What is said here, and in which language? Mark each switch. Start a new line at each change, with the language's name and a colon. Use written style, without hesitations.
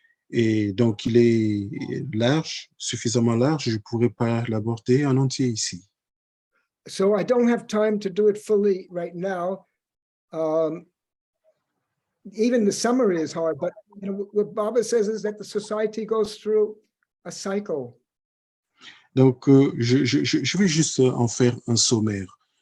French: Et donc, il est large, suffisamment large, je ne pourrais pas l'aborder en entier ici.
English: So I don't have time to do it fully right now. Even the summary is hard, but you know, what Baba says is that the society goes through a cycle.
French: Donc, je vais juste en faire un sommaire.